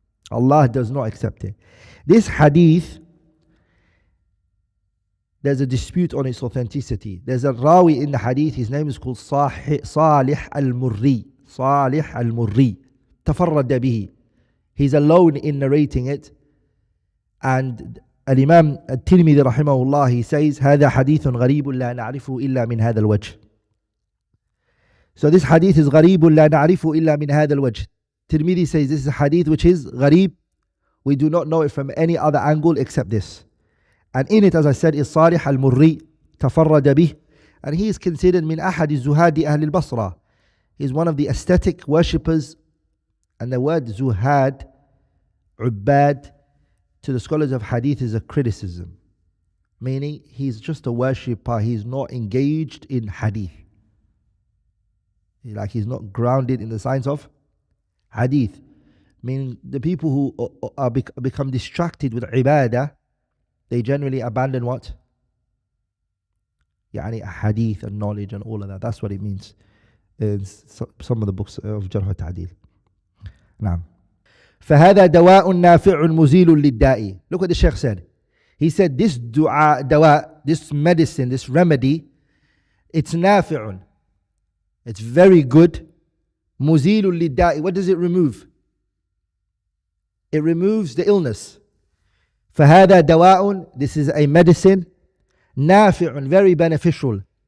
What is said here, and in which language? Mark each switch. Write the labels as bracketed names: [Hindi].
[English] Allah does not accept it. This hadith, there's a dispute on its authenticity. There's a rawi in the hadith, his name is called Salih al-Murri. Salih al-Murri. [Arabic] Tafarrada bihi. [English] He's alone in narrating it. And Al-Imam Al-Tirmidhi rahimahullah, he says, [Arabic] هذا حديث غريب لا نعرفه إلا من هذا الوجه. [English] So this hadith is [Arabic] غريب لا نعرفه إلا من هذا الوجه. [English] Tirmidhi says this is a hadith which is غريب. We do not know it from any other angle except this. And in it, as I said, is Salih al-Murri, [Arabic] tafarrada bih, [English] and he is considered [Arabic] min ahad zuhadi ahli al-Basra. [English] He is one of the aesthetic worshippers, and the word zuhad, ubbad, to the scholars of hadith is a criticism, meaning he's just a worshipper, he's not engaged in hadith. Like he's not grounded in the science of hadith. Meaning the people who are become distracted with ibadah, they generally abandon what? Yani hadith and knowledge and all of that. That's what it means in some of the books of Jarh wa Ta'deel. [Arabic] نعم. فهذا دواء نافع مزيل للداء. [English] Look what the Shaykh said. He said this dawa, this medicine, this remedy, it's nafi'un. It's very good. [Arabic] مزيل للداء. [English] What does it remove? It removes the illness. [Arabic] فهذا دواء, [English] this is a medicine, نافع, very beneficial.